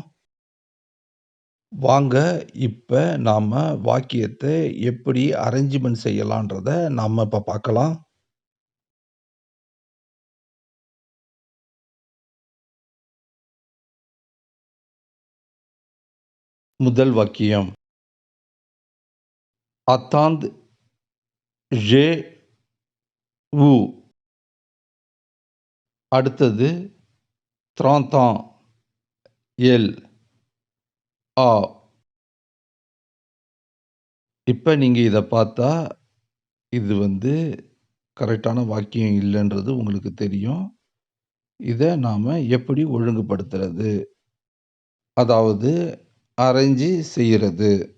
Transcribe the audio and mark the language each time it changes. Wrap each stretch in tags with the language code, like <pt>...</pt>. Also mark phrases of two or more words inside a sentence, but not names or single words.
<ta>வாங்க இப்ப நாம வாக்கியத்த எப்படி அரேஞ்ச்மென்ட் செய்யலான்றத நாம இப்ப பார்க்கலாம். முதல் வாக்கியம்.</ta> <fr>attendre j'ai vous. அடுத்தது 30 ans elle a.</fr> <ta>இப்ப நீங்க இத பார்த்தா, இது கரெக்ட்டான வாக்கியம் இல்லன்றது உங்களுக்கு தெரியும். இத நாம எப்படி ஒழுங்குபடுத்துறது? அதாவது அரேஞ்சு செய்றது.</ta>